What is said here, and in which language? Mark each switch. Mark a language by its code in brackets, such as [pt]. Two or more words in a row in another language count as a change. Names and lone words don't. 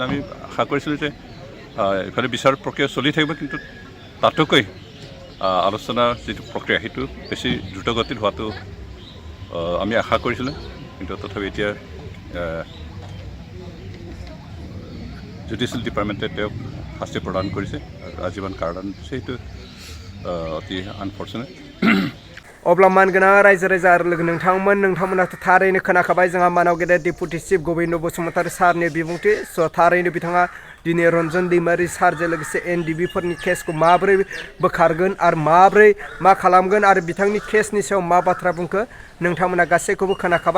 [as] আমি আশা কৰিছিলোঁ যে ইফালে বিচাৰ প্ৰক্ৰিয়া চলি থাকিব, কিন্তু তাতোকৈ আলোচনাৰ যিটো প্ৰক্ৰিয়া সেইটো বেছি দ্ৰুতগতিত হোৱাটো আমি আশা কৰিছিলোঁ। কিন্তু তথাপি এতিয়া [en] judicial department [as] তেওঁক শাস্তি প্ৰদান কৰিছে আৰু আজীৱন কাৰাদণ্ড দিছে। সেইটো অতি আনফৰ্চুনেট। [brx] अब्ला मानगोनां रायजो राजा आरो लोगो नोंथांमोनाथ' थारैनो खोनाखाबाय जोंहा मानाव गेदेर [en] deputy chief [brx] गोबिंद बसुमतारी सारनि बिबुंथि। थारैनो बिथाङा दिनै रन्जन दैमारी सारजों लोगोसे NDP फोरनि केसखौ माबोरै बोखारगोन आरो माबोरै मा खालामगोन आरो बिथांनि केसनि सायाव मा बाथ्रा बुंखो नोंथांमोना गासैखौबो खोनाखाबाय।